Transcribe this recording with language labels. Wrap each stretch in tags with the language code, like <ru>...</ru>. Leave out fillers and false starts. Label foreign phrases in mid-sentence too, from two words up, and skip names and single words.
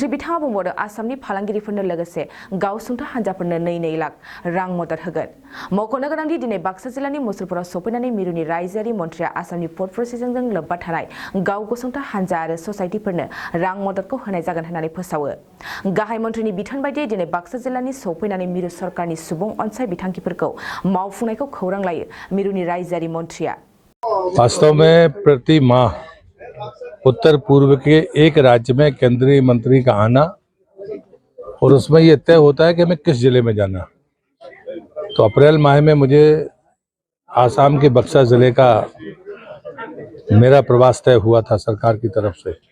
<brx>बिथाङा बुंबावदों आसामनि फालांगिरिफोरनो लोगोसे गावसुंथा हान्जाफोरनो 2 लाख रां मदद होगोन मख'नो गोनांदि दिनै बाक्सा जिल्लानि मुसलपुराव सफैनानै मिरुनि रायजोआरि मन्थ्रिया आसामनि फुड प्रसेसिंजों लोब्बा थानाय गाव गसंथा हान्जा आरो ससाइटिफोरनो रां मददखौ होनाय जागोन होननानै फोसावो गाहाय मन्थ्रिनि बिथोन बायदियै दिनै बाक्सा जिल्लानि सफैनानै मिरु सरकारनि सुबुं अनसाय बिथांखिफोरखौ मावफुंनायखौ खौरां लायो मिरुनि रायजोआरि मन्थ्रिया</brx> <hi>वास्तव में प्रति माह उत्तर पूर्व के एक राज्य में केंद्रीय मंत्री का आना और उसमें ये तय होता है कि हमें किस जिले में जाना। तो अप्रैल माह में मुझे आसाम के बक्सा जिले का मेरा प्रवास तय हुआ था सरकार की तरफ से।</hi>